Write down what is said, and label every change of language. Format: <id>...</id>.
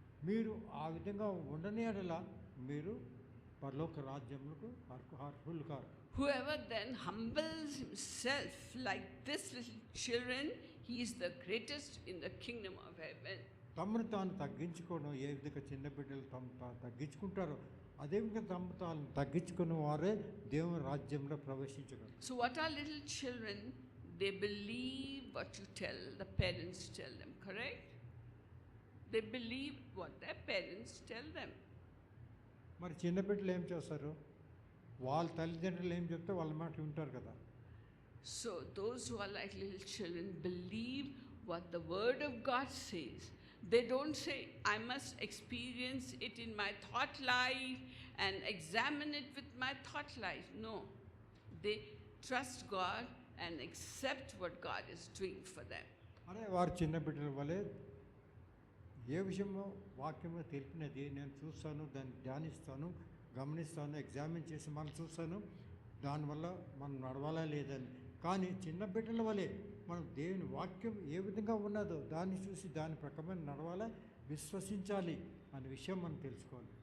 <te>మీరు ఆ విధంగా ఉండని ఎడల మీరు పరలోక రాజ్యములకు అర్హులు car.</te> <en>Whoever then humbles himself like this little children, he is the greatest in the kingdom of heaven.</en> <te>తమను తాను తగ్గించుకోవడం ఏ విధంగా చిన్న బిడ్డలు తగ్గించుకుంటారో అదే విధంగా తమను తాను తగ్గించుకున్న వారే దేవుని రాజ్యంలో ప్రవేశించగలరు.</te> <en>So what are little children? They believe what you tell, the parents tell them, correct? They believe what their parents tell them.</en> <te>మరి చిన్న బిడ్డలు ఏం చేస్తారు, వాళ్ళ తల్లిదండ్రులు ఏం చెప్తే వాళ్ళ మాట వింటారు కదా.</te> <en>So those who are like little children believe what the word of God says. They don't say, I must experience it in my thought life and examine it with my thought life. No, they trust God and accept what God is doing for them.</en> <te>అరే వారు చిన్న బిడ్డల వలె ఏ విషయంలో వాక్యంలో తెలిపినది నేను చూస్తాను, దాన్ని ధ్యానిస్తాను, గమనిస్తాను, ఎగ్జామిన్ చేసి మనం చూస్తాను, దానివల్ల మనం నడవాలా లేదని. కానీ చిన్న బిడ్డల వలె మనం దేవుని వాక్యం ఏ విధంగా ఉన్నదో దాన్ని చూసి దాని ప్రకారం నడవాలా, విశ్వసించాలి అనే విషయం మనం తెలుసుకోవాలి.</te>